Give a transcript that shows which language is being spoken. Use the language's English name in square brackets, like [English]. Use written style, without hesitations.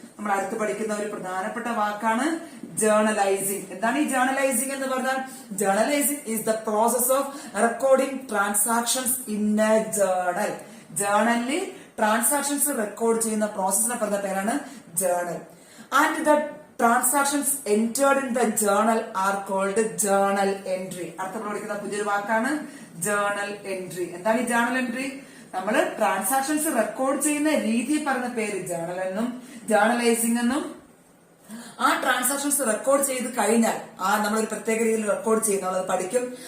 [Malayalam] നമ്മൾ അടുത്ത് പഠിക്കുന്ന ഒരു പ്രധാനപ്പെട്ട വാക്കാണ് ജേർണലൈസിംഗ്. എന്താണ് ഈ ജേർണലൈസിംഗ് എന്ന് പറഞ്ഞാൽ? [English] Journalising is the process of recording transactions in a journal. [Malayalam] ജേർണലിൽ transactions record ചെയ്യുന്ന പ്രോസസ്സിനെ പറഞ്ഞ പേരാണ് journal. [English] And the transactions entered in the journal are called journal entry. [Malayalam] അർത്ഥം പഠിക്കുന്ന പുതിയൊരു വാക്കാണ് ജേർണൽ എൻട്രി. എന്താണ് ഈ ജേർണൽ എൻട്രി? നമ്മൾ ട്രാൻസാക്ഷൻസ് റെക്കോർഡ് ചെയ്യുന്ന രീതി പറഞ്ഞ പേര് ജേർണൽ എന്നും ജേർണലൈസിംഗ് എന്നും. ആ ട്രാൻസാക്ഷൻസ് റെക്കോർഡ് ചെയ്ത് കഴിഞ്ഞാൽ നമ്മളൊരു പ്രത്യേക രീതിയിൽ റെക്കോർഡ് ചെയ്യുന്നത് പഠിക്കും.